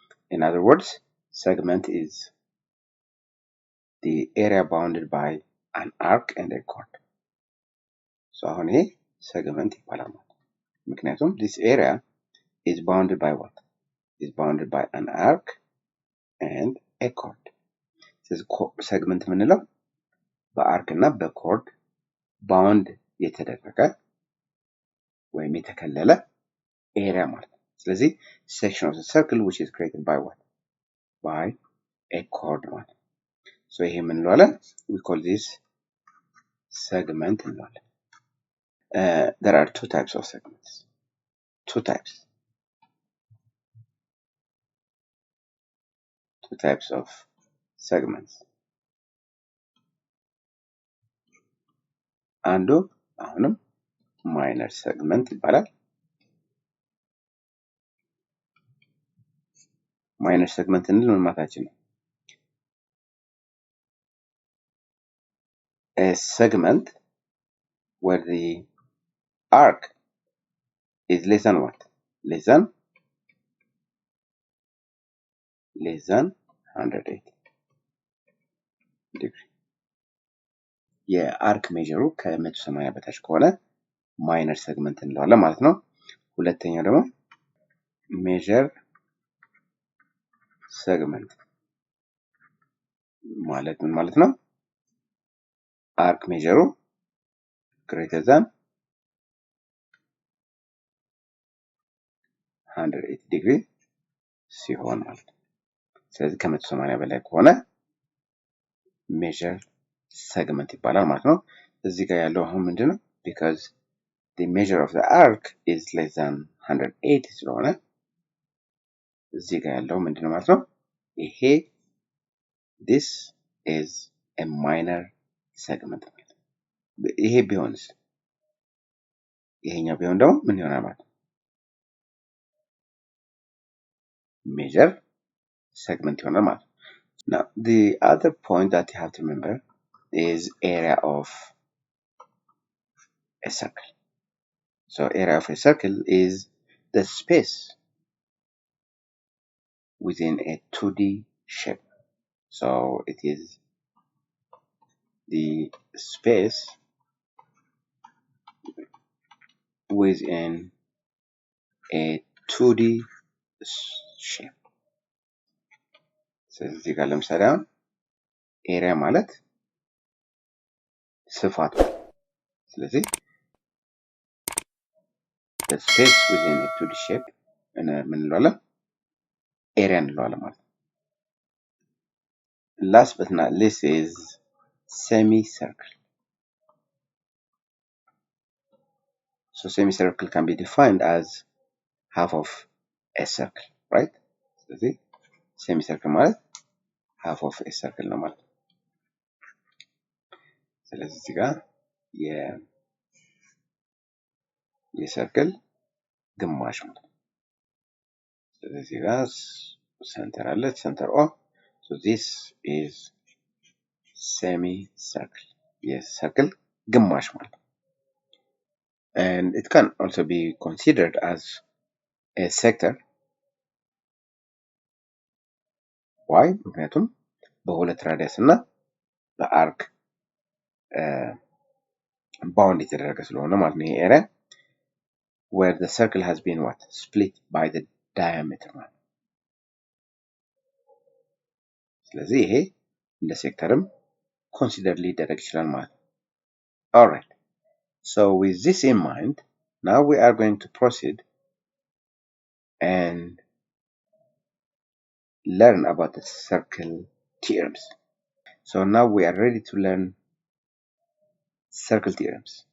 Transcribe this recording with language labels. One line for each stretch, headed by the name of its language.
English: In other words, segment is the area bounded by an arc and a chord. So
Amharic: አሁን ይሄ segment ይባላል ማለት ነው። ምክንያቱም
English: this area is bounded by what? Is bounded by an arc and a chord.
Amharic: ስለዚህ segment የምንለው በአርክ እና በኮርድ ባውንድ የተደረገ ወይም የተከለለ ኤሪያ ማለት ነው። ስለዚህ
English: section of the circle which is created by what? By a chord
Amharic: ማለት ነው። so ይሄ ምን እንለዋለን?
English: we call this segment እንለዋለን። there are two types of segments. Two types of segments.
Amharic: አንዱ አሁንም ማይነር ሴግመንት ይባላል። ማይነር ሴግመንት እንል ምን ማለታችን ነው?
English: a segment where the arc is less than what? Less than 180 degree.
Amharic: የአርክ ሜጀሩ ከ180 በታች ከሆነ ማይነር ሴግመንት እንለዋለን ማለት ነው። ሁለተኛው ደግሞ ሜጀር ሴግመንት ማለት ምን ማለት ነው? አርክ ሜጀሩ
English: greater than 180 degree
Amharic: ሲሆን ማለት ነው። ስለዚህ ከ180 በላይ ከሆነ ሜጀር ሴግመንት ይባላል ማለት ነው። እዚህ ጋር ያለው አሁን ምንድነው?
English: because the measure of the arc is less than 180
Amharic: ስለሆነ እዚህ ጋር ያለው ምንድነው ማለት ነው? ይሄ
English: this is a minor segment
Amharic: ማለት ነው። ይሄ ቢሆንስ? ይሄኛው ቢሆን ደግሞ ምን ይሆናል ማለት ነው? ሜጀር segment ይሆናል ማለት ነው።
English: now the other point that you have to remember is area of a circle. So area of a circle is the space within a 2D shape. So it is the space within a 2D shape.
Amharic: ስለዚህ እዚህ ጋር ለምሳሌ አሁን ኤሪያ ማለት ስፋት ነው። ስለዚህ
English: the space within a 2D shape
Amharic: ምን እንለዋለን? ኤሪያ እንለዋለን ማለት ነው።
English: Last but not least is semicircle. So semicircle can be defined as half of a circle, right?
Amharic: ስለዚህ semicircle ማለት
English: half of a circle
Amharic: ነው ማለት ነው። ስለዚህ እዚህ ጋር የሰርክል ግማሽ ማለት ነው። ስለዚህ እዚህ ጋር ሴንተር አለ፣ ሴንተር ኦ።
English: So this is semicircle.
Amharic: የሰርክል ግማሽ ማለት ነው።
English: And it can also be considered as a sector. Why?
Amharic: ምክንያቱም በሁለት ራዲየስ እና በአርክ ባውንድ የተደረገ ስለሆነ ማለት ነው። ይሄ ኤሪያ
English: where the circle has been what? Split by the diameter
Amharic: ማለት ነው። ስለዚህ ይሄ እንደ ሴክተርም ኮንሲደር ሊደረግ ይችላል ማለት ነው። Alright.
English: So with this in mind, now we are going to proceed and learn about the circle theorems. So now we are ready to learn circle theorems.